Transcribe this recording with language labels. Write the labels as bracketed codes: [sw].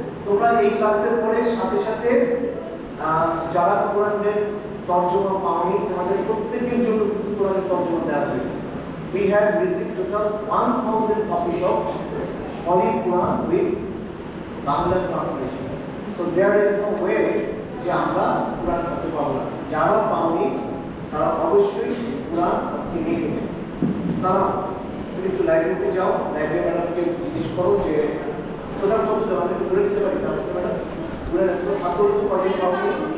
[bn] তোমরা এই ক্লাসের পরে সাথে সাথে যারা কোরআনের তর্জমা পাওনি, তোমাদের প্রত্যেকের জন্য কিন্তু কোরআনের তর্জমা দেওয়া হয়েছে। [en] We have received total 1000 copies of Holy Quran with Bangla translation. So there is no way [bn] যে আমরা কোরআন পড়তে পারবো না। যারা পাওনি তারা অবশ্যই কোরআন আজকে নিয়ে নেবে। সালাম, তুমি একটু লাইব্রেরিতে যাও, লাইব্রেরি ম্যাডামকে জিজ্ঞেস করো যে টোটাল কত জন, আমি একটু বলে দিতে পারি ক্লাসে ম্যাডাম, বলে রাখবো আপাতত কয়জন পাওনি।